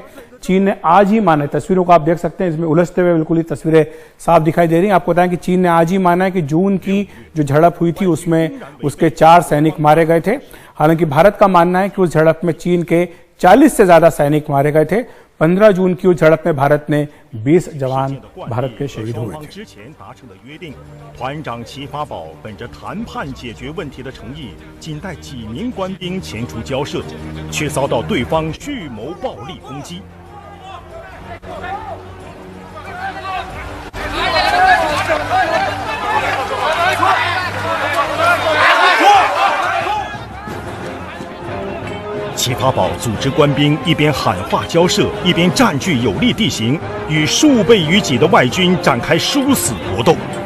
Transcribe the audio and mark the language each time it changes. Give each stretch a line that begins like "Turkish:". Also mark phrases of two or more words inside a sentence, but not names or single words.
Hindi: चीन ने आज ही माना है, तस्वीरों को आप देख सकते हैं, इसमें उलझते हुए बिल्कुल ही तस्वीरें साफ दिखाई दे रही हैं। आपको बताएं कि चीन ने आज ही माना है कि जून की जो झड़प हुई थी उसमें उसके 4 सैनिक मारे गए थे। हालांकि भारत का मानना है कि उस झड़प में चीन के 40 से ज्यादा सैनिक मारे गए थे। 15 जून की उस झड़प में भारत ने 20 जवान भारत के शहीद हुए थे।
Chinese: 团长齐发宝本着谈判解决问题的诚意，仅带几名官兵前出交涉，却遭到对方蓄谋暴力攻击。齐发宝组织官兵一边喊话交涉，一边占据有利地形，与数倍于己的外军展开殊死搏斗。